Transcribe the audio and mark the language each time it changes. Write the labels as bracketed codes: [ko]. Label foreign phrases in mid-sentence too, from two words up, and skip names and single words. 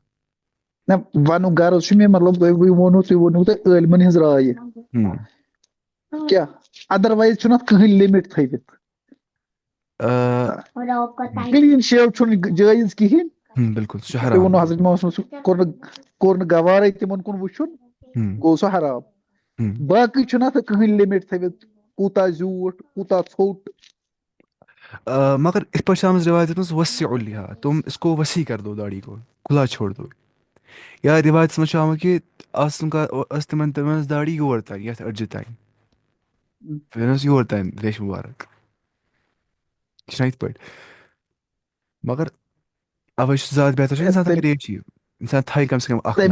[ks] نہ ونُک غرض چھُ مےٚ مطلب تُہۍ ووٚنوٕ تۄہہِ عٲلمن ہٕنٛز راے کیٛاہ ادروایز چھُنہٕ اَتھ کٕہٕنۍ لِمِٹ تھٲوِتھ [en] clean shave [ks] چھُنہٕ جٲیز کِہیٖنۍ بِلکُل سُہ چھُ تُہۍ حرام ووٚنوٕ حضرت محمد سُہ کوٚر نہٕ گوارے تِمن کُن وٕچھُن گوٚو سُہ حرام باقٕے چھُنہٕ اَتھ کٕہٕنۍ لِمِٹ تھٲوِتھ کوٗتاہ زیوٗٹھ کوٗتاہ ژھوٚٹ مگر یِتھ پٲٹھۍ چھِ آمٕژ رِوایتَس منٛز [ar] وسیع اللحى [ur] تم اس کو وسیع کر دو داڑھی کو کھلا چھوڑ دو [ks] یا رِوایتَس منٛز چھُ آمُت کہِ ٲس تِمن ٲس داڑھی یور تانۍ یَتھ أڑجہِ تانۍ پھِرن ٲس یور تانۍ ریشہِ مُبارک یہِ چھُنہ یِتھ پٲٹھۍ مگر اَوَے چھُ زیادٕ بہتر چھُ اِنسان تھاوِ ریشی اِنسان تھاوِ [ur] کم سے کم [ks] اکھ